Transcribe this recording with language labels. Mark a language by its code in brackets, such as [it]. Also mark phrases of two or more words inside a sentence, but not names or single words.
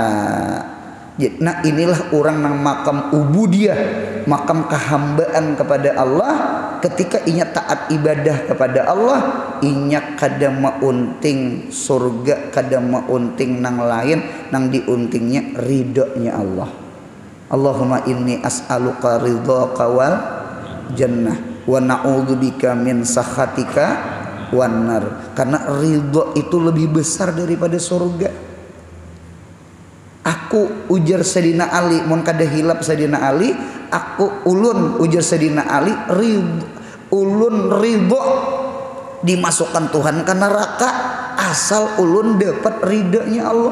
[bjn] Nah inilah orang nang makam ubudiyah, makam kehambaan kepada Allah. Ketika inya taat ibadah kepada Allah, inya kada maunting surga, kada maunting nang lain, nang diuntingnya ridhonya Allah. [ar] اللهم إني أسألك رضاك والجنة ونعوذ بك من سخطك والنار. [bjn] Karena ridho itu lebih besar daripada surga. Aku ujar Sayyidina Ali, mun kada hilap Sayyidina Ali, aku ulun ujar Sayyidina Ali, ulun ridho dimasukkan Tuhan ke neraka asal ulun dapat ridhonya Allah.